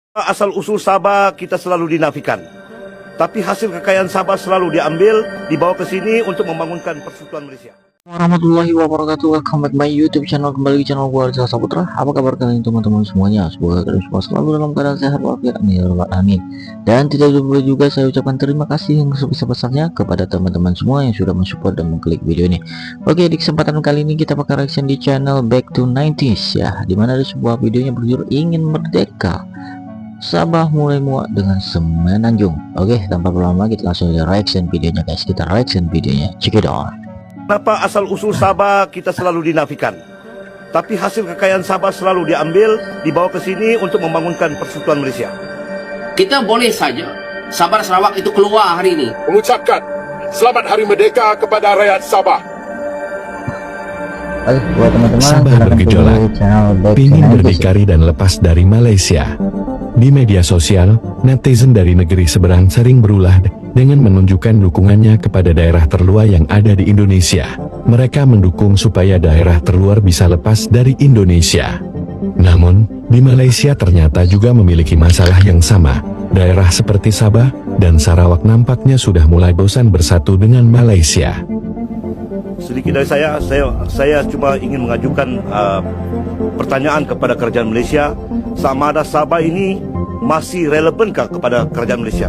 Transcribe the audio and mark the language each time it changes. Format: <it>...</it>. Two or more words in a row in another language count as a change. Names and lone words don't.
<ms>Asal-usul Sabah kita selalu dinafikan. Tapi hasil kekayaan Sabah selalu diambil, dibawa ke sini untuk membangunkan persekutuan Malaysia.</ms> <ar>ورحمة الله وبركاته.</ar> <en>Welcome back my YouTube channel,</en> <id>kembali ke channel gua Rizal Saputra. Apa kabar kalian teman-teman semuanya? Semoga kalian semua selalu dalam keadaan sehat walafiat, amin. Dan tidak lupa juga saya ucapkan terima kasih yang sebesar-besarnya kepada teman-teman semua yang sudah mensupport dan mengklik video ini. Oke, di kesempatan kali ini kita bakal reaction di channel Back to 90s ya, dimana ada sebuah videonya berjudul Ingin Merdeka, Sabah mulai muak dengan Semenanjung. Oke, tanpa berlama kita langsung reaction videonya guys. Kita reaction videonya,</id> <en>check it out.</en> <ms>Kenapa asal-usul Sabah kita selalu dinafikan? Tapi hasil kekayaan Sabah selalu diambil, dibawa ke sini untuk membangunkan persekutuan Malaysia. Kita boleh saja Sabah Sarawak itu keluar hari ini. Mengucapkan Selamat Hari Merdeka kepada rakyat Sabah.</ms> <id>Oke, buat teman-teman Sabah bergejolak, ingin berdikari dan lepas dari Malaysia. Di media sosial, netizen dari negeri seberang sering berulah dengan menunjukkan dukungannya kepada daerah terluar yang ada di Indonesia. Mereka mendukung supaya daerah terluar bisa lepas dari Indonesia. Namun, di Malaysia ternyata juga memiliki masalah yang sama. Daerah seperti Sabah dan Sarawak nampaknya sudah mulai bosan bersatu dengan Malaysia.</id> <ms>Sedikit dari saya cuma ingin mengajukan pertanyaan kepada kerajaan Malaysia, sama ada Sabah ini masih relevankah kepada kerajaan Malaysia?</ms>